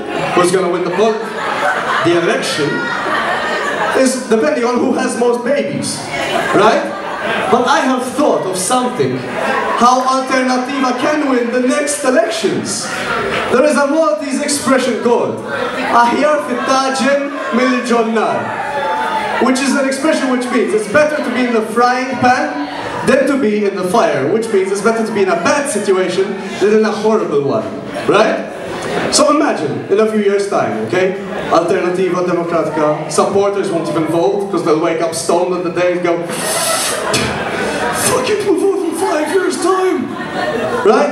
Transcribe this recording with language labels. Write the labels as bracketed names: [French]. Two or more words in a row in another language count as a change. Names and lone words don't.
[English] Who's going to win the election? Is depending on who has most babies, right? But I have thought of something, how Alternativa can win the next elections. There is a Maltese expression called [Maltese] Ahyar fitajen mill-ġonnar, [English] which is an expression which means it's better to be in the frying pan than to be in the fire, which means it's better to be in a bad situation than in a horrible one, right? So imagine, in a few years' time, okay, Alternativa Democratica supporters won't even vote because they'll wake up stoned on the day and go, fuck it, we'll vote in 5 years' time, right?